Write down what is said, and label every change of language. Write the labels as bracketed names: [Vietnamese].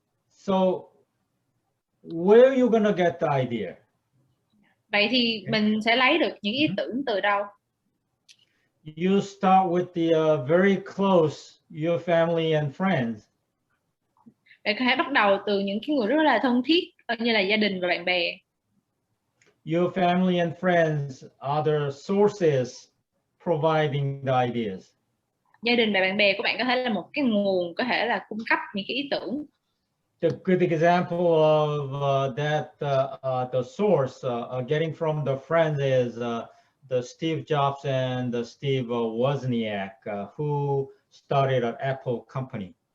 [English] So where are you gonna get the idea? [Vietnamese] Vậy thì mình sẽ lấy được những ý tưởng từ đâu? [English] You start with the very close, your family and friends. [Vietnamese] Bạn có thể bắt đầu từ những cái người rất là thân thiết như là gia đình và bạn bè. [English] Your family and friends are the sources providing the ideas. [Vietnamese] Gia đình và bạn bè của bạn có thể là một cái nguồn, có thể là cung cấp những cái ý tưởng. [English] The good example of the source getting from the friends is the Steve Jobs and the Steve Wozniak who started an Apple company.